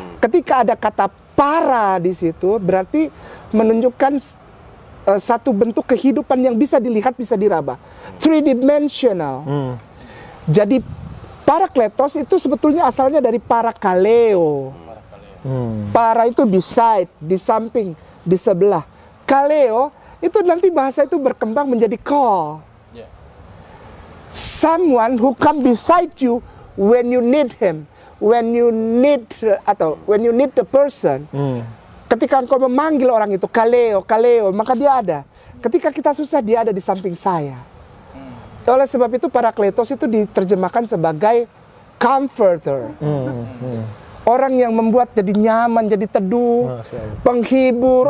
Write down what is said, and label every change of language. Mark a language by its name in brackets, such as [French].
[Indonesian] Ketika ada kata para di situ, berarti menunjukkan satu bentuk kehidupan yang bisa dilihat, bisa diraba, [English] three dimensional. [Indonesian] Jadi Parakletos itu sebetulnya asalnya dari parakaleo. Para itu beside, di samping, di sebelah. Kaleo itu nanti bahasa itu berkembang menjadi call. [English] Someone who come beside you when you need him, when you need the person. [Indonesian] Ketika engkau memanggil orang itu kaleo, maka dia ada. Ketika kita susah, dia ada di samping saya. Oleh sebab itu Parakletos itu diterjemahkan sebagai comforter. Orang yang membuat jadi nyaman, jadi teduh, penghibur.